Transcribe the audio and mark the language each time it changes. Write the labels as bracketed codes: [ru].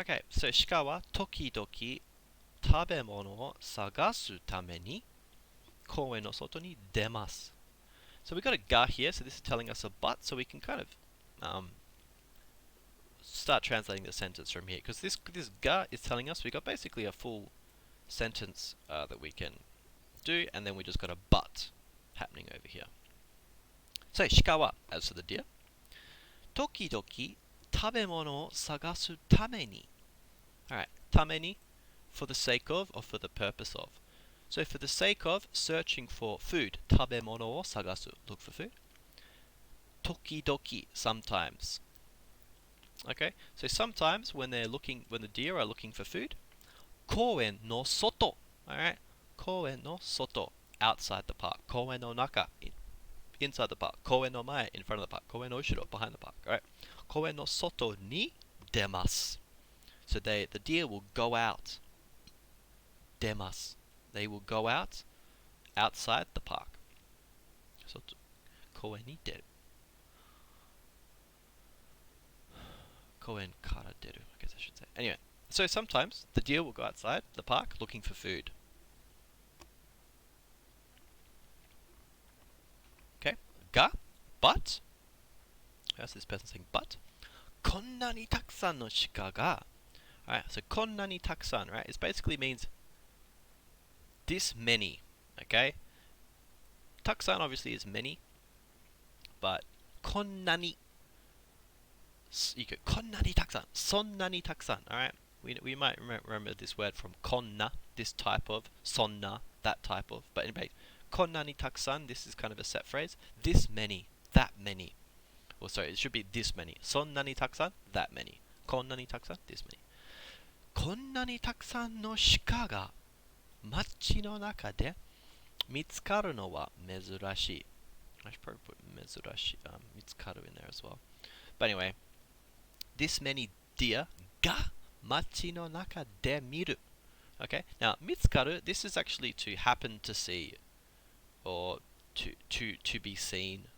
[en] Okay, so [ja] 鹿は時々食べ物を探すために公園の外に出ます。 [en] So we got a ga here, so this is telling us a but, so we can kind of start translating the sentence from here, because this ga is telling us we got basically a full sentence that we can do, and then we just got a but happening over here. [ja] So 鹿は [en] as for the deer, [ja] 時々食べ物を探すために. [en] Alright, ために for the sake of or for the purpose of. So for the sake of searching for food, [ja] 食べ物を探す [en] look for food. 時々 sometimes. Okay, so sometimes when the deer are looking for food, [ja] 公園の外. [en] Alright, [ja] 公園の外 [en] outside the park. [ja] 公園の中 [en] inside the park. [ja] 公園の前 [en] in front of the park. [ja] 公園の後ろ [en] behind the park. [ja] Alright, 公園の外に出ます. [en] So the deer will go out. 出ます. They will go out outside the park. [ja] 外公園に出る. 公園から出る [en] I guess I should say. Anyway, so sometimes the deer will go outside the park looking for food. Okay, ga, but, how's this person saying but? [ja] こんなにたくさんの鹿が. [en] Alright, so [ja] こんなにたくさん, [en] right, it basically means this many, okay? たくさん obviously is many, but こんなに you go [ja] こんなにたくさん, そんなにたくさん, [en] alright? We might remember this word from こんな, this type of, そんな, that type of, but anyway, [ja] こんなにたくさん, [en] this is kind of a set phrase, this many, that many, or sorry, it should be this many, そんなにたくさん, that many, こんなにたくさん, this many. [ja] こんなにたくさんの鹿が街の中で見つかるのは珍しい. [en] I should probably put 珍しい, 見つかる in there as well. But anyway, this many deer [ja] が街の中で見る. [en] Okay, now 見つかる, this is actually to happen to see, or to be seen.